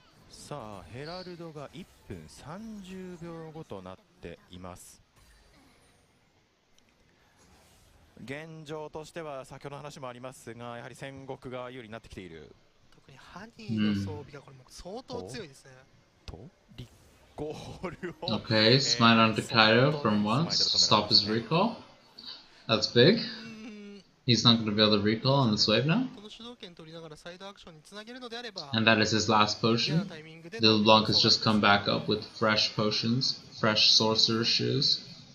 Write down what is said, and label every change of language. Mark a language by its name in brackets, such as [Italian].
[Japanese] さあヘラルドが1分30秒後となっています。現状としては先ほどの話もありますが、やはり戦国が有利になってきている。特にハニーの装備がこれも相当強いですね。とリコールを [English] Okay, smite onto Kaido from once, stop his recall. That's big. He's not going to be able to recall on this wave now. [Japanese] この主導権取りながらサイドアクションにつなげるのであれば、 [English] And that is his last potion. The LeBlanc has just come back up with fresh potions, fresh sorcerer's shoes,